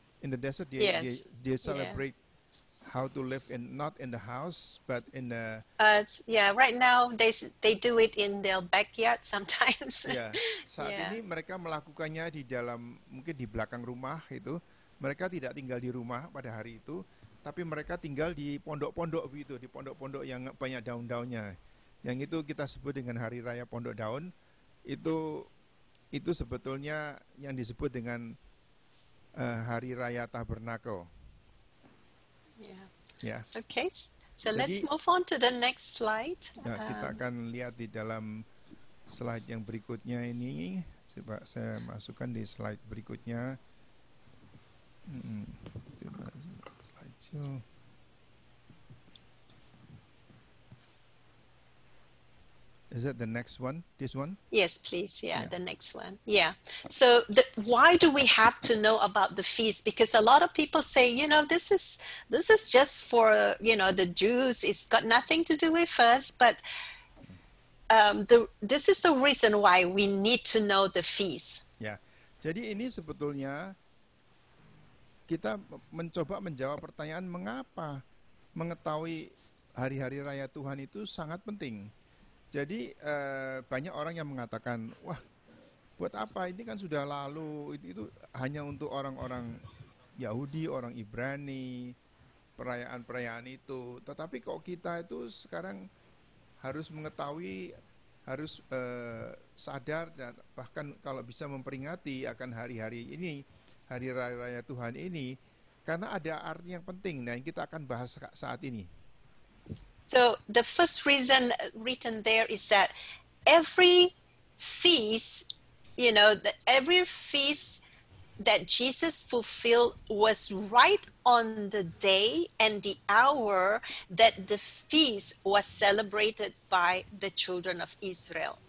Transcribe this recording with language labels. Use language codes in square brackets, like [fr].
[en] In the desert, they celebrate how to live not in the house, but in the. Right now they do it in their backyard sometimes. [id] Ya, saat ini mereka melakukannya di dalam, mungkin di belakang rumah itu. Mereka tidak tinggal di rumah pada hari itu, tapi mereka tinggal di pondok-pondok begitu, di pondok-pondok yang banyak daun-daunnya. Yang itu kita sebut dengan hari raya pondok daun. Itu sebetulnya yang disebut dengan hari raya tabernakel. [en] Yeah. Okay. So let's move on to the next slide. [id] Ya, kita akan lihat di dalam slide yang berikutnya ini. Coba saya masukkan di slide berikutnya. Coba slide show. [en] Is that the next one? This one? Yes, please. Yeah, the next one. Yeah. So why do we have to know about the feast? Because a lot of people say, this is just for, the Jews. It's got nothing to do with us. But this is the reason why we need to know the feast. [id] Ya. Jadi ini sebetulnya kita mencoba menjawab pertanyaan mengapa mengetahui hari-hari raya Tuhan itu sangat penting. Jadi banyak orang yang mengatakan, wah, buat apa, ini kan sudah lalu, itu hanya untuk orang-orang Yahudi, orang Ibrani, perayaan-perayaan itu. Tetapi kok kita itu sekarang harus mengetahui, harus sadar dan bahkan kalau bisa memperingati akan hari-hari ini, hari raya Tuhan ini, karena ada arti yang penting. Nah, yang kita akan bahas saat ini. [en] So the first reason written there is that every feast, every feast that Jesus fulfilled was right on the day and the hour that the feast was celebrated by the children of Israel.